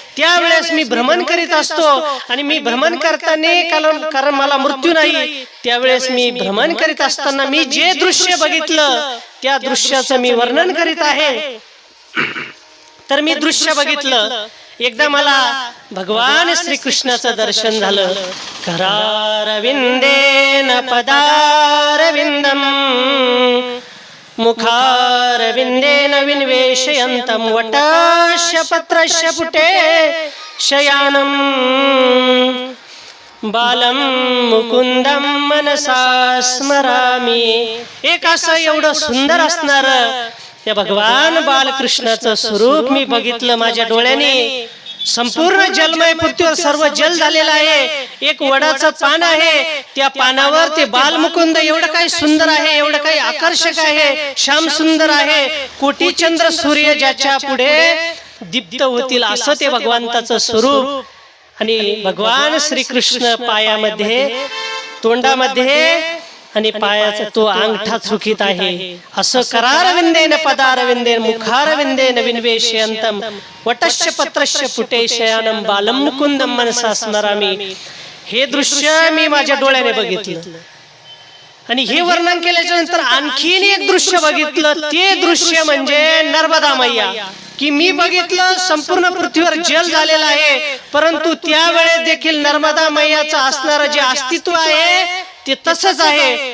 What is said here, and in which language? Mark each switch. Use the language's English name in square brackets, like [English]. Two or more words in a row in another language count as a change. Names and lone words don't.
[Marathi] त्यावेळेस मी भ्रमण करीत असतो आणि मी भ्रमण करताना, कारण मला मृत्यू नाही, त्यावेळेस मी भ्रमण करीत असताना मी जे दृश्य बघितलं त्या दृश्याचं मी वर्णन करीत आहे. तर मी दृश्य बघितलं. एकदा मला भगवान श्रीकृष्णाचं दर्शन झालं. [Sanskrit] करारविंदेन पदारविंदम मुखारविंदेन विन्वेशयन्तं वटस्य पत्रस्य पुटे शयानं बालं मुकुंदं मनसा स्मरामि. [Marathi] एक असं एवढं सुंदर असणार या भगवान बालकृष्णाचं स्वरूप मी बघितलं माझ्या डोळ्याने. संपूर्ण जलमय पृथ्वीवर सर्व जल झालेलं आहे. एक वडाचं पान आहे, त्या पानावर ते बालमुकुंद एवढं काही सुंदर आहे, एवढं काही आकर्षक आहे, श्याम सुंदर आहे. कोटी चंद्र सूर्य ज्याच्या पुढे दीप्त होतील असं ते भगवंताचं स्वरूप. आणि भगवान श्रीकृष्ण पायामध्ये, तोंडामध्ये आणि पायाचा तो अंगठा चुकीत आहे. [Sanskrit] असं करारविंदेन पदारविंदेन मुखारविंदेन विन्वेशयन्तं वटस्य पत्रस्य पुटे शयानं बालं मुकुंदं मनसा स्मरामि. [Marathi] हे दृश्य मी माझ्या डोळ्याने बघितलं. आणि हे वर्णन केल्याच्या नंतर आणखीन एक दृश्य बघितलं. ते दृश्य म्हणजे नर्मदा मैया, की मी बघितलं संपूर्ण पृथ्वीवर जल झालेलं आहे, परंतु त्यावेळेस देखील नर्मदा मैयाचं असणारं जे अस्तित्व आहे ते तसंच आहे.